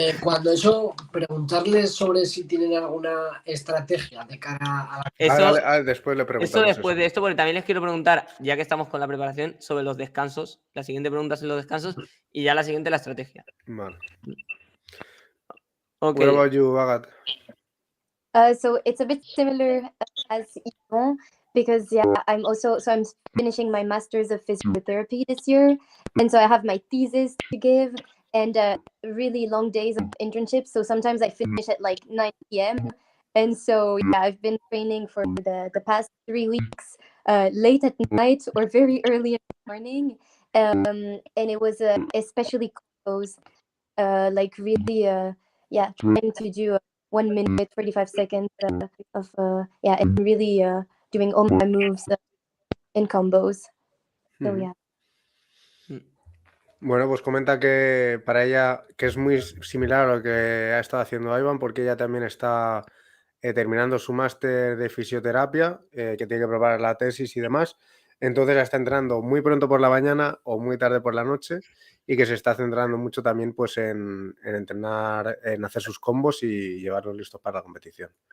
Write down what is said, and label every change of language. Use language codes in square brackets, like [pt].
[es] Cuando eso, preguntarles sobre si tienen alguna estrategia de cara a la... Eso, después le eso preguntamos después de esto, porque también les quiero preguntar, ya que estamos con la preparación, sobre los descansos. La siguiente pregunta es los descansos y ya la siguiente la estrategia. Vale. [en] Okay. What about you, Agat? So it's a bit similar as Yvon, because I'm finishing my master's of physiotherapy this year, and so I have my thesis to give and really long days of internship. So sometimes I finish at like 9 p.m. And so I've been training for the past 3 weeks, late at night or very early in the morning, and it was especially combos, like really trying to do 1 minute 45 seconds of and really doing all my moves in combos. So yeah. [es] Bueno, pues comenta que para ella, que es muy similar a lo que ha estado haciendo Ivan, porque ella también está terminando su máster de fisioterapia, que tiene que preparar la tesis y demás. Entonces la está entrenando muy pronto por la mañana o muy tarde por la noche, y que se está centrando mucho también pues en entrenar, en hacer sus combos y llevarlos listos para la competición.